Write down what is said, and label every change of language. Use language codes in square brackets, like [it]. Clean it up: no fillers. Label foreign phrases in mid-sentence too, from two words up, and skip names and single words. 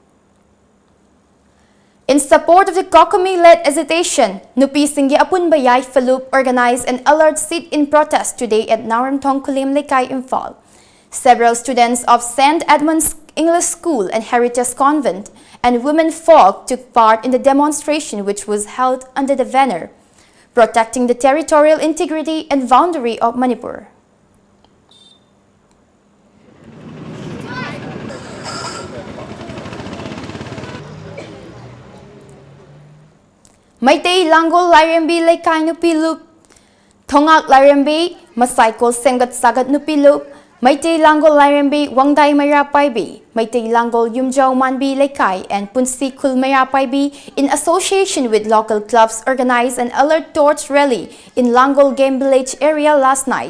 [en] In support of the Kokumi-led agitation, Nupi Singye Apunbayai Falup organized an alert sit-in protest today at Narantong Kulim Lekai, Imphal. Several students of St. Edmund's English School and Heritage Convent and women folk took part in the demonstration, which was held under the banner protecting the territorial integrity and boundary of Manipur. Maitei Langgol Lairembi Lekai Nupi Loop, Thongak Lairembi, Masaikol Sengat Sagat Nupi Loop, Maitei Langgol Lairembi Wangdai Mayapaibi, Maitei Langgol Yumjau Manbi Lekai, and Punsi Kul Mayapaibi, in association with local clubs, organized an alert torch rally in Langgol Game Village area last night.